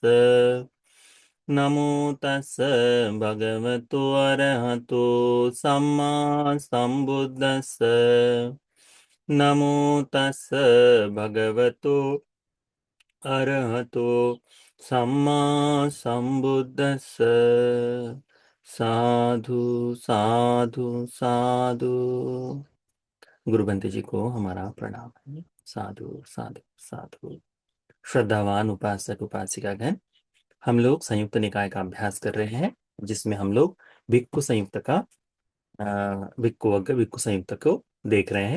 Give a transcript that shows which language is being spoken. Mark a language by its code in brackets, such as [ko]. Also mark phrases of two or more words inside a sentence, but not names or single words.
[pi] नमो तस् भगवतो अरहतो सम्मा सम्बुद्दस्स। नमो तस् भगवतो अरहतो सम्मा सम्बुद्दस्स। साधु साधु साधु। [hi] गुरु बंते जी को हमारा प्रणाम है। [pi] साधु साधु साधु। [hi] श्रद्धावान उपासक उपासिकागण, हम लोग संयुक्त निकाय का अभ्यास कर रहे हैं, जिसमें हम लोग भिक्खु संयुक्त का भिक्खु वग्ग भिक्खु संयुक्त को देख रहे हैं।